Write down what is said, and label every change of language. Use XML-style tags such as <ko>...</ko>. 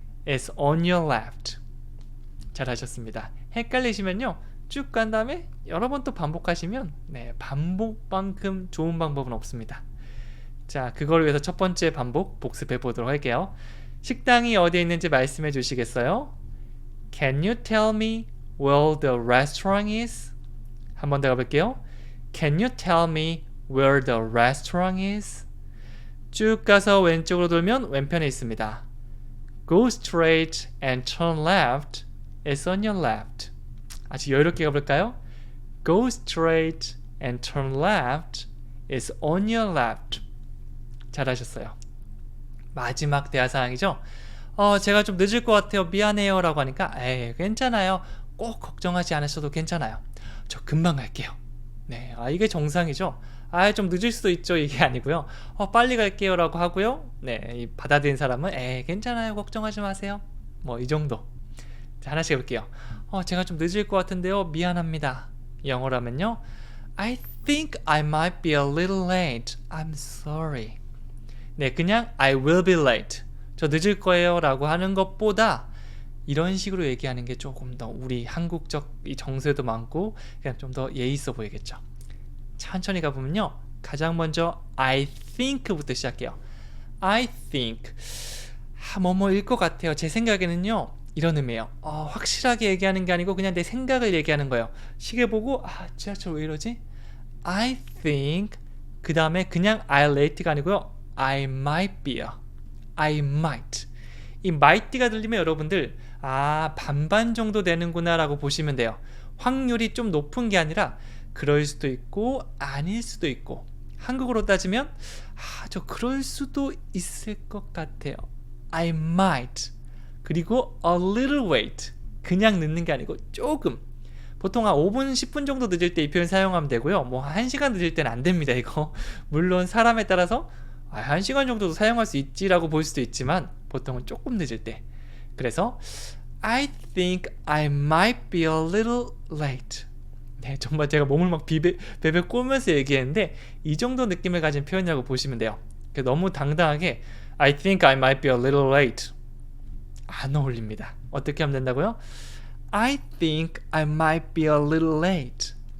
<en>It's on your left.</en> <ko>잘하셨습니다. 헷갈리시면요. 쭉 간 다음에 여러 번 또 반복하시면 반복만큼 좋은 방법은 없습니다. 자, 그걸 위해서 첫 번째 반복 복습해 보도록 할게요. 식당이 어디에 있는지 말씀해 주시겠어요?</ko> <en>Can you tell me where the restaurant is?</en> <ko>한 번 더 가볼게요.</ko> <en>Can you tell me where the restaurant is?</en> <ko>쭉 가서 왼쪽으로 돌면 왼편에 있습니다.</ko> <en>Go straight and turn left. It's on your left.</en> <ko>아주 여유롭게 가볼까요?</ko> <en>Go straight and turn left. It's on your left.</en> <ko>잘하셨어요. 마지막 대화 상황이죠. 제가 좀 늦을 것 같아요. 미안해요. 라고 하니까 괜찮아요. 꼭 걱정하지 않으셔도 괜찮아요. 저 금방 갈게요. 네, 이게 정상이죠. 좀 늦을 수도 있죠. 이게 아니고요. 빨리 갈게요. 라고 하고요. 네, 받아들인 사람은 괜찮아요. 걱정하지 마세요. 뭐 이 정도. 자, 하나씩 해볼게요. 제가 좀 늦을 것 같은데요. 미안합니다. 영어라면요.</ko> <en>I think I might be a little late. I'm sorry.</en> <ko>네, 그냥</ko> <en>I will be late.</en> <ko>저 늦을 거예요. 라고 하는 것보다 이런 식으로 얘기하는 게 조금 더 우리 한국적 이 정서에도 많고 그냥 좀 더 예의 있어 보이겠죠. 천천히 가보면요. 가장 먼저 I think부터 시작해요. I think 뭐뭐일 것 같아요. 제 생각에는요. 이런 의미예요. 확실하게 얘기하는 게 아니고 그냥 내 생각을 얘기하는 거예요. 시계 보고 지하철 왜 이러지? I think 그 다음에 그냥</ko> <en>I'll late</en> <ko>가 아니고요.</ko> <en>I might be요. I might.</en> <ko>이 might가 들리면 여러분들 반반 정도 되는구나 라고 보시면 돼요. 확률이 좀 높은 게 아니라 그럴 수도 있고 아닐 수도 있고 한국어로 따지면 저 그럴 수도 있을 것 같아요.</ko> <en>I might.</en> <ko>그리고</ko> <en>a little wait.</en> <ko>그냥 늦는 게 아니고 조금. 보통 한 5분, 10분 정도 늦을 때 이 표현 사용하면 되고요. 뭐 1시간 늦을 때는 안 됩니다. 이거 물론 사람에 따라서 1시간 정도도 사용할 수 있지라고 볼 수도 있지만 보통은 조금 늦을 때. 그래서</ko> <en>I think I might be a little late.</en> <ko>네, 정말 제가 몸을 막 베베 꼬면서 얘기했는데 이 정도 느낌을 가진 표현이라고 보시면 돼요. 너무 당당하게</ko> <en>I think I might be a little late</en> <ko>안 어울립니다. 어떻게 하면 된다고요?</ko> <en>I think I might be a little late.</en>